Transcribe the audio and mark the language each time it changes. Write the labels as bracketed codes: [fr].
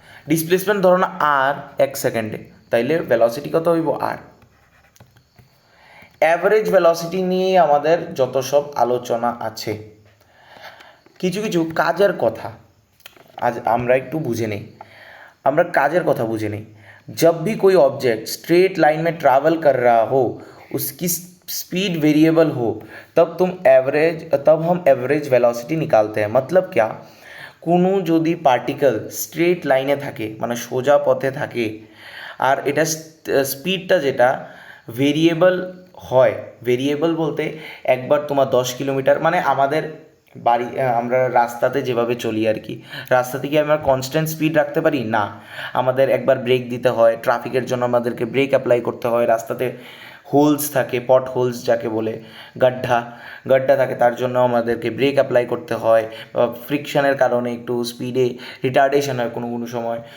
[bn] Displacement ধরো না আর 1 সেকেন্ডে, তাইলে ভেলোসিটি কত হইব আর। অ্যাভারেজ ভেলোসিটি নিয়ে আমাদের যত সব আলোচনা আছে, কিছু কিছু কাজের কথা আজ আমরা একটু বুঝে নেই, আমরা কাজের কথা বুঝে নেই। [hi] जब भी कोई ऑब्जेक्ट स्ट्रेट लाइन में ट्रैवल कर रहा हो, उसकी स्पीड वेरिएबल हो, तब हम एवरेज वेलोसिटी निकालते हैं। मतलब क्या, [bn] কোনো যদি পার্টিকেল স্ট্রেট লাইনে থাকে, মানে সোজা পথে থাকে, আর এটা স্পিডটা যেটা ভেরিয়েবল হয়, ভেরিয়েবল বলতে একবার তোমার 10 কিলোমিটার, মানে আমাদের বাড়ি, আমরা রাস্তাতে যেভাবে চলি আর কি, রাস্তাতে কি আমরা কনস্ট্যান্ট স্পিড রাখতে পারি না, আমাদের একবার ব্রেক দিতে হয়, ট্রাফিকের জন্য আমাদেরকে ব্রেক অ্যাপ্লাই করতে হয়, রাস্তাতে হোলস থাকে, পট হোলস যাকে বলে, গাড্ডা থাকে, তার জন্য আমাদেরকে ব্রেক অ্যাপ্লাই করতে হয়, ফ্রিকশনের কারণে একটু স্পিডে রিটার্ডেশন হয় কোনো কোনো সময়।